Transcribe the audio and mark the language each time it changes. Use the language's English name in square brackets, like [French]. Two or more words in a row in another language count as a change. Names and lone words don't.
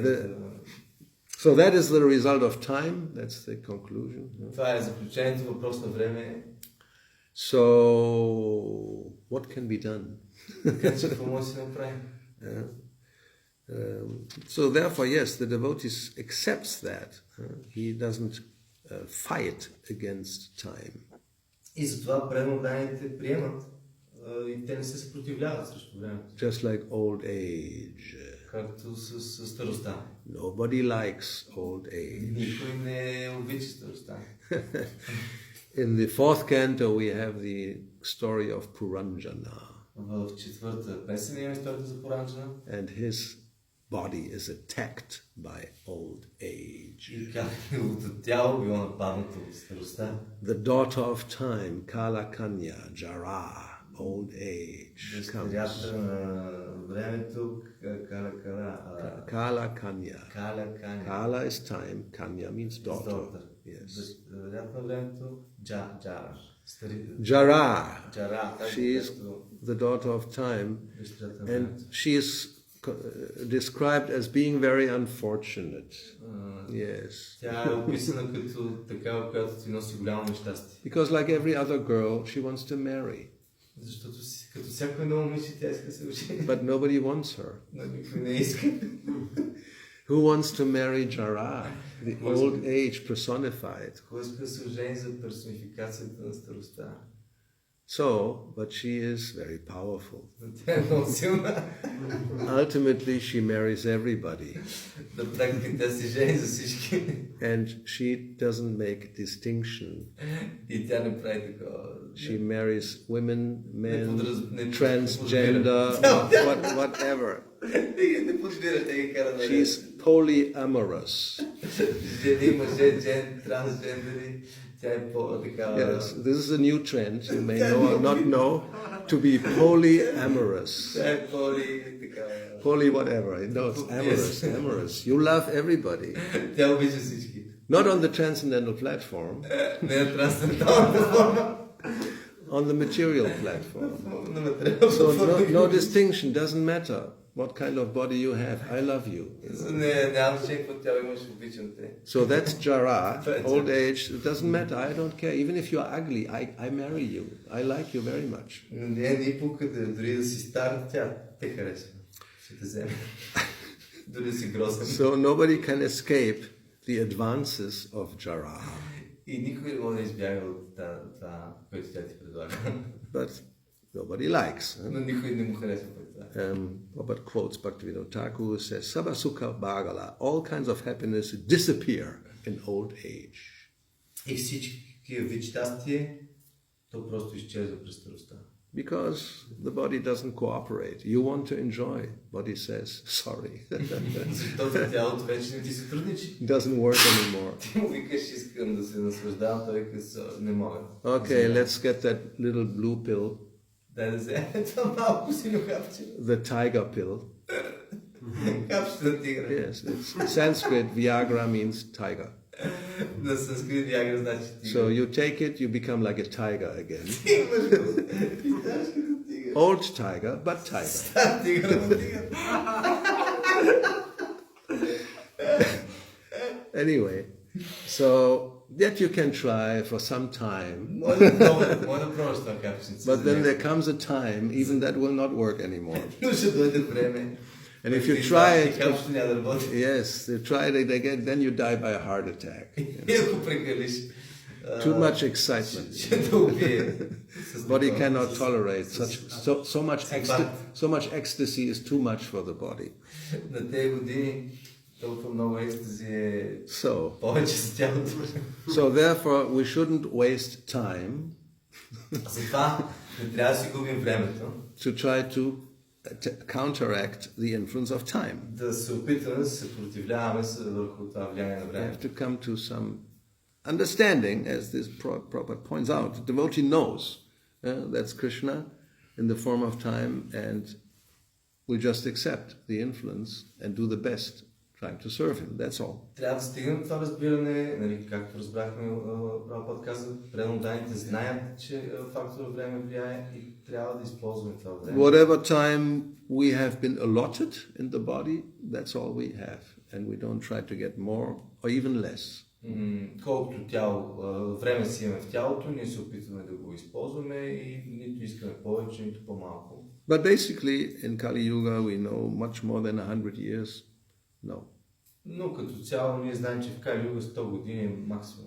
[English] So that is the result of time. That's the conclusion. [Bulgarian] Това е заключението, въпрос на време. [English] So, what can be done? So therefore, yes, the devotee accepts that. He doesn't fight against time. [Bulgarian] И затова преданните приемат и те не се съпротивляват срещу времето. [English] Just like old age. [Bulgarian] Както с старостта. [English] Nobody likes old age. [Bulgarian] Никой не обича старостта. [English] In the fourth canto, we have the story of Puranjana. [Bulgarian] В четвърта песен има историята за Пуранджана. [English] And his body is attacked by old age. [Bulgarian] И как неговото тяло било нападнато от старостта. [English] The daughter of time, Kala Kanya, Jara, old age comes. [Bulgarian] Дъщерята на времето, Kala Kanya. [English] Kala is time, Kanya means daughter. Yes. [Bulgarian] Дъщерята на времето, Jara. [English] She is the daughter of time, and she is described as being very unfortunate. Yes. [Bulgarian] Тя е описана като такава, която ти носи голямо нещастие. [English] Because like every other girl, she wants to marry. [Bulgarian] Защото като всяко едно момиче тя иска да се ожени. [English] But nobody wants her. [Bulgarian] Но никой не иска. [English] Who wants to marry Jara, the old age personified? [Bulgarian] Кой иска да се ожени за персонификацията на старостта? [English] So, but she is very powerful. [Bulgarian] Тя е много силна. [English] Ultimately, she marries everybody. [Bulgarian] На практика тя се жени за всички. [English] And she doesn't make distinction. [Bulgarian] И тя не прави такова. [English] She marries women, men, transgender, whatever. [Bulgarian] Не подбира, те ги кара да... [English] She's polyamorous. [Bulgarian] Жени, мъже, трансгендери. Тя е по-такава... [English] Yes, this is a new trend, you may know or not know, to be polyamorous. [Bulgarian] Тя е такава... [English] Poly whatever, no, it's amorous, amorous. You love everybody. [Bulgarian] Тя обича всички. [English] Not on the transcendental platform. [Bulgarian] Не на трансцендентална платформа. [English] On the material platform. So no distinction, doesn't matter what kind of body you have. I love you. So that's Jara, old age. It doesn't matter. I don't care. Even if you are ugly, I marry you. I like you very much. So nobody can escape the advances of Jara. [Bulgarian] И никой не може да избяга от това, което тя ти предлага. [English] But nobody likes. [Bulgarian] Но никой не му харесва това. [English] Robert quotes Bhaktivinoda Thakur, says, [Bangla] সব সুখ ভাগল, [English] all kinds of happiness disappear in old age. [Bulgarian] И всички вид щастие, то просто изчезва през старостта. [English] Because the body doesn't cooperate. You want to enjoy. Body says, sorry. [Bulgarian] Защото тялото вече не ти се трудничи. [English] Doesn't work anymore. [Bulgarian] Ти му викаш, искам да се наслаждавам, той казва, не мога. [English] Okay, let's get that little blue pill. [Bulgarian] Дай да вземе това малко синьо хапче. [English] The tiger pill. [Bulgarian] Хапчето на тигра. [English] Yes, it's Sanskrit. Viagra means tiger. [Bulgarian] На санскрит Виагра значи тигра. [English] So you take it, you become like a tiger again. [Bulgarian] Имаш го. Ти ставаш като тигър. [English] Old tiger, but tiger. [Bulgarian] Стар тигър, но тигър. [English] Anyway, so that you can try for some time. [Bulgarian] Може да пробваш това хапченце. [English] But then there comes a time, even that will not work anymore. [Bulgarian] Но ще дойде време. [English] And if you try it, [Bulgarian] хапчето няма да работи. [English] yes, you try it again, then you die by a heart attack. [Bulgarian] И ако прекалиш, [English] Too much excitement. [Bulgarian] ще те убие. [English] Body cannot tolerate so much ecstasy is too much for the body. [Bulgarian] На тези години толкова много екстази е [English] So [Bulgarian] повече за тялото. [English] therefore we shouldn't waste time [Bulgarian] Затова не трябва да си губим времето. [English] to try to counteract the influence of time. [Bulgarian] Да се опитаме да се противляваме върху това влияние на [English] We have [Bulgarian] времето. [English] to come to some understanding, as this Prabhupada points out. The devotee knows that's Krishna in the form of time, and we just accept the influence and do the best trying to serve him. That's all. [Bulgarian] Трябва да стигнем това разбиране, нали, както разбрахме, Прабхупада каза, преданните знаят, че фактор време влияе и трябва да използваме това време. [English] Whatever time we have been allotted in the body, that's all we have. And we don't try to get more or even less. [Bulgarian] Колкото време си имаме в тялото, ние се опитваме да го използваме и нито искаме повече, нито по-малко. [English] But basically, in Kali Yuga, we know much more than 100 years. No. [Bulgarian] Но като цяло ние знаем, че в Кали Юга 100 години е максимум.